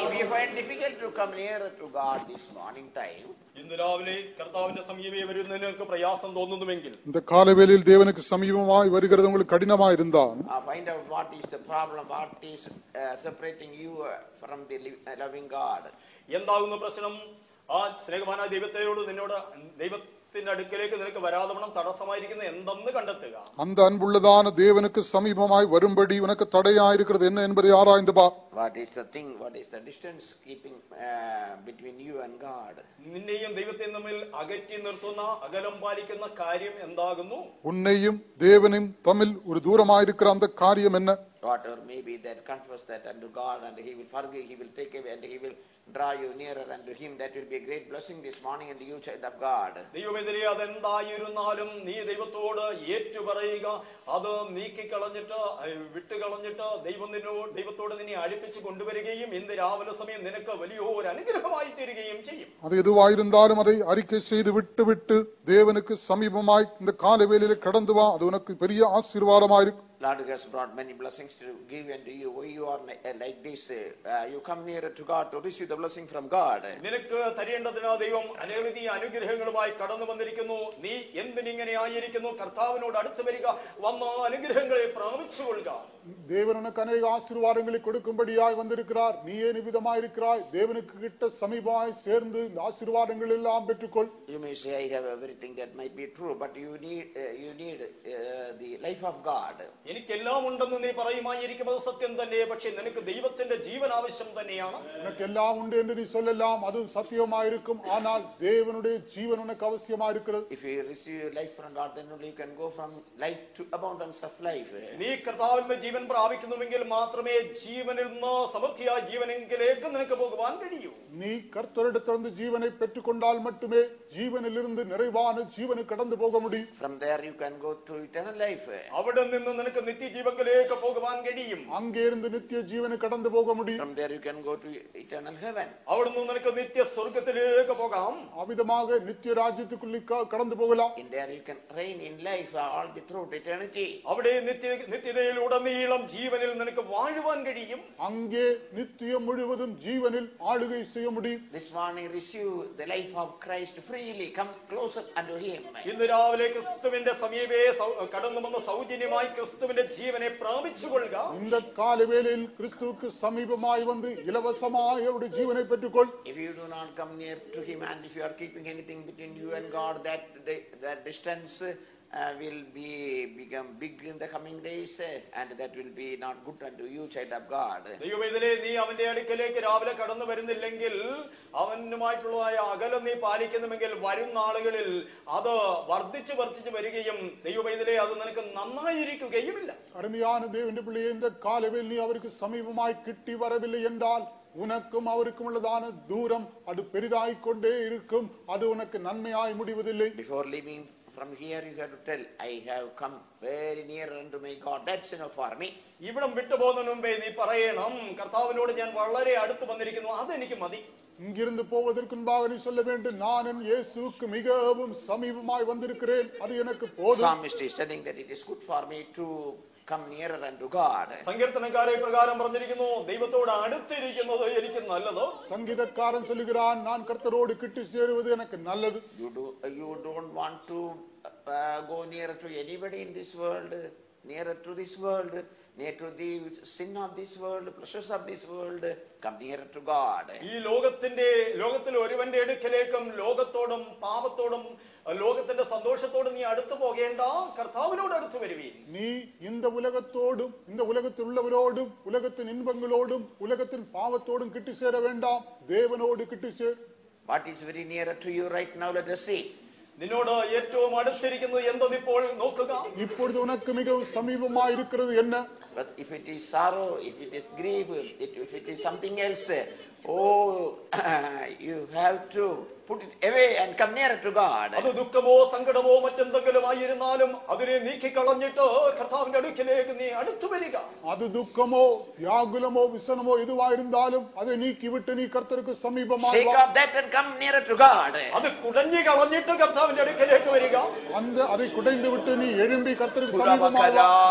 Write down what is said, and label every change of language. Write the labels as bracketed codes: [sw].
[en] find difficult to come nearer to God this morning time, [ml] ഇന്ന് രാവിലെ കർത്താവിന്റെ സമീപേ വരുന്നതിന് നിങ്ങൾക്ക് പ്രയാസം തോന്നുന്നുവെങ്കിൽ [ta] இந்த காலவேளையில் தேவனுக்கு சமீபமாய் வருகிறது உங்களுக்கு கடினமா இருந்தால் [en] find out what is the problem, what is separating you from the loving God. [ml] എന്താകുന്ന പ്രശ്നം? ആ സ്നേഹവാനായ നിന്നോട് ദൈവത്തിന്റെ അടുക്കലേക്ക് നിനക്ക് വരാതെ വണ്ണം തടസ്സമായിരിക്കുന്ന എന്തെന്ന് കണ്ടെത്തുക. [ta] அந்த அன்புள்ளதான தேவனுக்கு சமீபமாய் வரும்படி உனக்கு தடையாயிருக்கிறது என்ன என்பதை ஆராய்ந்து பார். [en] What is the thing, what is the distance keeping between you and God? [ml] നിന്നെയും ദൈവത്തെയും തമ്മിൽ അകറ്റി നിർത്തുന്ന അകലം പാലിക്കുന്ന കാര്യം എന്താകുന്നു? [ta] உன்னையும் தேவனையும் தம்மில் ஒரு தூரமாயிருக்கிற அந்த காரியம் என்ன? [en] Whatever may be that, confess that unto God, and He will forgive, He will take away, and He will draw you nearer unto Him. That will be a great blessing this morning in the you child of God. [ml] ദൈവമെതിരെ അതെന്തായിരുന്നാലും നീ ദൈവത്തോട് ഏറ്റുപറയുക. അത് നീക്കിക്കളഞ്ഞിട്ട് വിട്ടുകളഞ്ഞിട്ട് ദൈവത്തോട് നിന്നെ അടുപ്പിച്ച് കൊണ്ടുവരികയും ഇന്ന് രാവിലെ സമയം നിനക്ക് വലിയൊരു അനുഗ്രഹമായി തീരുകയും ചെയ്യും. [ta] அது எதுவாயிருந்தாலும் அதை அறிக்கை செய்து விட்டு தேவனுக்கு சமீபமாய் இந்த காலவேளையிலே கடந்து வா. அது உனக்கு பெரிய ஆசீர்வாதமாயிருக்கும். [en] Lord has brought many blessings to give unto you. Why you are like this? You come nearer to God to receive the blessing from God. [ml] നിനക്ക് തരേണ്ടതിനാ ദൈവം അനവധി അനുഗ്രഹങ്ങളുമായി കടന്നു വന്നിരിക്കുന്നു. നീ എന്തിനിങ്ങനെ ആയിരിക്കുന്നു? കർത്താവിനോട് അടുത്ത് വരിക, വന്ന അനുഗ്രഹങ്ങളെ പ്രാപിച്ചുകൊള്ളുക. [ta] தேவன் உனக்கு அநேக ஆசீர்வாதங்களை கொடுக்கும்படியாய் வந்திருக்கிறார். நீ ஏன் விதமாயிருக்கிறாய்? தேவனுக்கு கிட்ட சமீபமாய் சேர்ந்து இந்த ஆசீர்வாதங்கள் எல்லாம் பெற்றுக்கொள். [en] You may say, I have everything that might be true, but you need the life of God. [ml] എനിക്കെല്ലാം ഉണ്ടെന്ന് നീ പറയുമായിരിക്കും, അത് സത്യം തന്നെ. പക്ഷെ നിനക്ക് ദൈവത്തിന്റെ ജീവൻ ആവശ്യം തന്നെയാണ്. [ta] உனக்கு எல்லாம் உண்டு என்று நீ சொல்லலாம், அதுவும் சத்தியமாயிருக்கும். ஆனால் தேவனுடைய ஜீவன் உனக்கு அவசியமாயிருக்கிறது. [en] If you receive life from God, then only you can go from life to abundance of life. [ml] നീ കർത്താവിന്റെ ജീവൻ പ്രാപിക്കുന്നുവെങ്കിൽ മാത്രമേ ജീവനിൽ നിന്ന് സമൃദ്ധിയായ ജീവനെങ്കിലേക്ക് നിനക്ക് പോകുവാൻ കഴിയൂ. [ta] நீ கர்த்தரிடத்திலிருந்து ஜீவனை பெற்றுக்கொண்டால் மட்டுமே ஜீவனிலிருந்து நிறைவான ஜீவனுக்கு கடந்து போக முடியும். [en] From there you can go to eternal life. [ml] അവിടെ നിന്ന് നിനക്ക് നിത്യജീവനിലേക്ക് പോകുവാൻ കഴിയും. [ta] அங்கே இருந்து நித்திய ஜீவனுக்கு கடந்து போக முடியும். [en] From there you can go to eternal heaven. [ml] അവിടെ നിന്ന് നിനക്ക് നിത്യ സ്വർഗ്ഗത്തിലേക്ക് പോകാം. [ta] அவ்விதமாக நித்திய ராஜ்யத்துக்குள்ளே கடந்து போகலாம். [en] In there you can reign in life all the through eternity. [ml] അവിടെ നിത്യതയിലുടനീളം ജീവനിൽ നിനക്ക് വാഴുവാൻ കഴിയും. [ta] அங்கே நித்தியம் முழுவதும் ஜீவனில் ஆளுகை செய்ய முடியும். [en] This morning receive the life of Christ freely. Come closer unto Him. [ml] ഇന്ന് രാവിലെ ക്രിസ്തുവിന്റെ സമീപേ കടന്നു വന്ന സൗജന്യമായി ക്രിസ്തുവിന്റെ ജീവനെ പ്രാപിച്ചുകൊള്ളുക. [ta] இந்த காலவேளையில் கிறிஸ்துவுக்கு சமீபமாய் வந்து இலவசமாய் அவருடைய ஜீவனை பெற்றுக்கொள். [en] If you do not come near to Him, and if you are keeping anything between you and God, that distance will become big in the coming days, and that will be not good unto you, child of God. [ml] ദൈവമേ, നീ അവന്റെ അടുക്കലേക്ക് രാവിലെ കടന്നു വരുന്നില്ലെങ്കിൽ, അവനുമായിട്ടുള്ളതായ അകലം നീ പാലിക്കുന്നുവെങ്കിൽ വരും നാളുകളിൽ അത് വർദ്ധിച്ചു വരികയും ദൈവമേ അത് നിനക്ക് നന്നായിരിക്കുകയുമില്ല. [ta] அருமையான தேவனுடைய பிள்ளையே, இந்த காலவேளையில் நீ அவருக்கு சமீபமாய் கிட்டி வரவில்லை என்றால் உனக்கும் அவருக்கும் உள்ளதான தூரம் அது பெரிதாகிக் கொண்டே இருக்கும். அது உனக்கு நன்மையாய் முடிவதில்லை. [en] Before leaving from here, you have to tell, I have come very near unto my God. That's enough for me. [ml] ഇവിടം വിട്ടുപോകുന്നതിന് മുമ്പേ നീ പറയണം, കർത്താവിനോട് ഞാൻ വളരെ അടുത്ത് വന്നിരിക്കുന്നു, അതെനിക്ക് മതി. [ta] இங்கிருந்து போவதற்கு முன்பாக நீ சொல்ல வேண்டும், நான் என் இயேசுவுக்கு மிகவும் சமீபமாய் வந்திருக்கிறேன், அது எனக்கு போதும். [en] Psalmist is telling that it is good for me to come nearer unto God. [ml] സങ്കീർത്തനക്കാരെ പ്രകാരം പറഞ്ഞിരിക്കുന്നു, ദൈവത്തോട് അടുത്തിരിക്കുന്നത് എനിക്ക് നല്ലത്. [ta] சங்கீதக்காரன் சொல்லுகிறான், நான் கர்த்தரோடு கிட்டி சேருவது எனக்கு நல்லது. [en] You don't want to go nearer to anybody in this world, nearer to this world, near to the sin of this world, pleasures of this world. Come nearer to God. [ml] ഈ ലോകത്തിൽ ഒരുവന്റെ അടുക്കലേക്കും ലോകത്തോടും പാപത്തോടും ലോകത്തിന്റെ സന്തോഷത്തോടും നീ അടുത്തു പോകേണ്ട, കർത്താവിനോട് അടുത്തു വരുവീൻ. [ta] நீ இந்த உலகத்தோடும் இந்த உலகத்தில் உள்ளவரோடும் உலகத்தின் இன்பங்களோடும் உலகத்தின் பாவத்தோடும் கிட்டி சேர வேண்டாம், தேவனோடு கிட்டி சேர். [en] What is very nearer to you right now? Let us see. [ml] നിന്നോട് ഏറ്റവും അടുത്തിരിക്കുന്നത് എന്തെന്നിപ്പോൾ നോക്കുക. [ta] இப்பொழுது உனக்கு மிகவும் சமீபமாய் இருக்கிறது என்ன? [en] But if it is sorrow, if it is grief, if it is something else, oh, you have to put it away and come nearer to God. [ml] അത് ദുഃഖമോ സങ്കടമോ മറ്റെന്തെങ്കിലും ആയിരുന്നാലും അതിനെ നീക്കിക്കളഞ്ഞിട്ട് കർത്താവിന്റെ അടുക്കിലേക്ക് നീ അടുത്തു വരിക. [ta] அது துக்கமோ வியாகுலமோ விசனமோ எதுவாயிருந்தாலும் அதை நீக்கிவிட்டு நீ கர்த்தருக்கு சமீபமாய் [en] Shake [ta] வா. [en] off that and come nearer to God. [ml] അത് കുടഞ്ഞു കളഞ്ഞിട്ട് കർത്താവിന്റെ അടുക്കിലേക്ക് വരിക. [ta] அதை குடைந்து விட்டு நீ எழும்பி கர்த்தருக்கு சமீபமாய் வா.